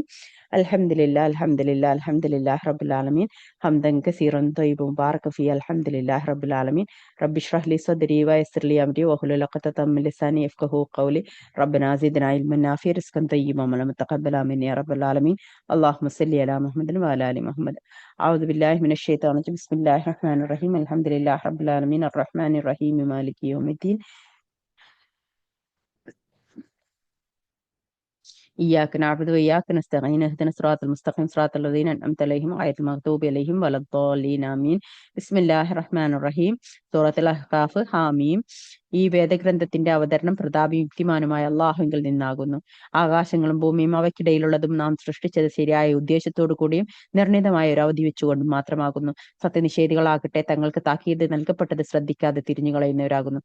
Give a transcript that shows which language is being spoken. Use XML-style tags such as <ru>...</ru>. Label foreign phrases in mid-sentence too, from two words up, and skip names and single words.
<ar>الحمد لله رب العالمين حمدا كثيرا طيبا مباركا في الحمد لله رب العالمين رب اشرح لي صدري ويسر لي أمري واحلل عقدة من لساني يفقه قولي ربنا زدنا علما نافعا رزقا طيبا وعملا متقبلا آمين يا رب العالمين. اللهم صل على محمد وعلى آل محمد. أعوذ بالله من الشيطان الرجيم بسم الله الرحمن الرحيم. الحمد لله رب العالمين الرحمن الرحيم مالك يوم الدين. إياك نعبد وإياك نستعين اهدنا الصراط المستقيم صراط الذين أنعمت عليهم غير المغضوب عليهم ولا الضالين آمين. بسم الله الرحمن الرحيم. سورة الأحقاف حم.</ar> <ml>ഈ വേദഗ്രന്ഥത്തിന്റെ അവതരണം പ്രതാപയുക്തിമാനുമായ അള്ളാഹുവിൽ നിന്നാകുന്നു. ആകാശങ്ങളും ഭൂമിയും അവയ്ക്കിടയിലുള്ളതും നാം സൃഷ്ടിച്ചത് ശരിയായ ഉദ്ദേശത്തോടു കൂടിയും നിർണിതമായ ഒരു അവധി വെച്ചുകൊണ്ടും മാത്രമാകുന്നു. സത്യനിഷേധികളാകട്ടെ തങ്ങൾക്ക് താക്കീത് നൽകപ്പെട്ടത് ശ്രദ്ധിക്കാതെ തിരിഞ്ഞുകളയുന്നവരാകുന്നു.</ml>